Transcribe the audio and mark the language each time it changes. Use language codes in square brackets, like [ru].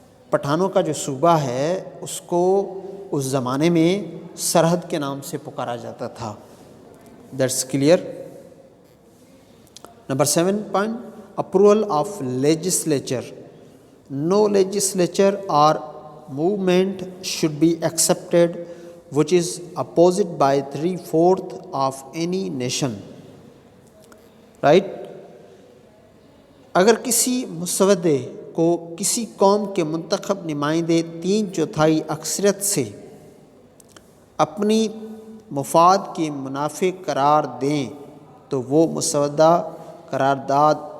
[ur] پٹھانوں کا جو صوبہ ہے اس کو اس زمانے میں سرحد کے نام سے پکارا جاتا تھا۔ [en] That's clear. [ur] Number 7 [en] point, approval of legislature. No legislature or movement should be accepted which is opposed by 3/4 of any nation. Right? [ur] اگر کسی مسودے کو کسی قوم کے منتخب نمائندے 3/4 اکثریت سے اپنی مفاد کے منافع قرار دیں تو وہ مسودہ، قرارداد